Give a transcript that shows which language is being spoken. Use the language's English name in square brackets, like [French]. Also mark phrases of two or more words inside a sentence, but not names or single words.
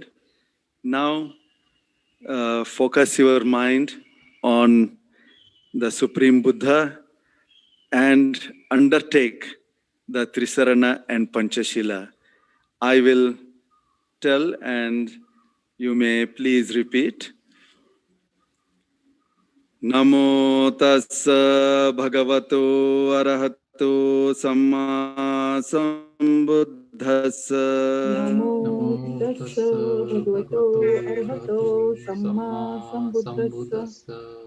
[English] Now, focus your mind on the Supreme Buddha and undertake the Trisarana and Panchashila. I will tell and you may please repeat. [Pali] Namo tassa bhagavato arahato samma sambuddhassa. Namo tassa bhagavato arahato samma sambuddhassa.